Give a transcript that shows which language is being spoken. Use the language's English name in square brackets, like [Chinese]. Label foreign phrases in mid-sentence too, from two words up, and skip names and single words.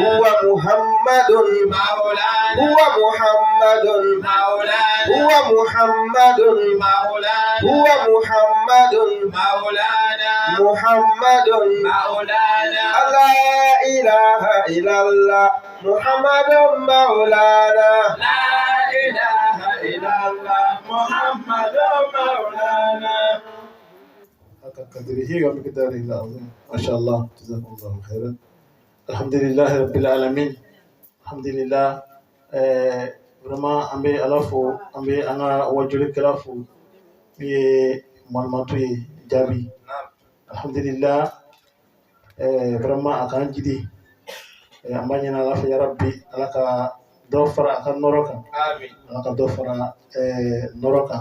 [Arabic] هو محمد مولانا هو محمد مولانا هو محمد مولانا هو محمد مولانا محمد مولانا لا إله إلا الله محمد مولانا لا إله إلا الله محمد مولانا قدره ومقداره العظيم ما شاء الله جزاكم الله خيرا الحمد لله رب العالمين الحمد لله [Bambara] vraiment an bɛ ala fo an bɛ an ka wajulikɛla fo min ye malimatu ye jaabi alhamdulillah vraiment a k'an jidi an b'a ɲini ala fɛ yarabi ala ka dɔ fara a ka nɔrɔ kan ala ka dɔ fara nɔrɔ kan